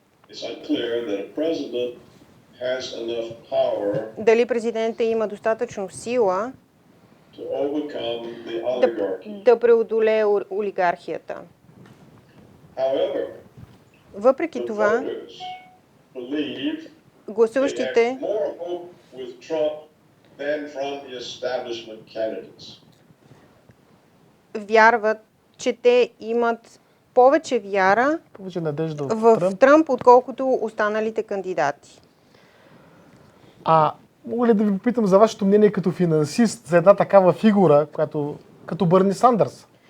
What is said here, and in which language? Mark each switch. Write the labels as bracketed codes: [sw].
[en] It's unclear that a president has enough power [bg] Дали президентът има достатъчно сила [en] to overcome the oligarchy. [bg] да преодолее олигархията. [en] However, [bg] Въпреки [en] the [bg] това, [en] voters believe they [bg] гласуващите [en] have more hope with Trump than from the establishment candidates. [bg] вярват, че те имат повече вяра Повече надежда от в Тръмп. Тръмп, отколкото останалите кандидати. Мога ли да ви попитам за вашето мнение като финансист за една такава фигура, като Бърни Сандърс?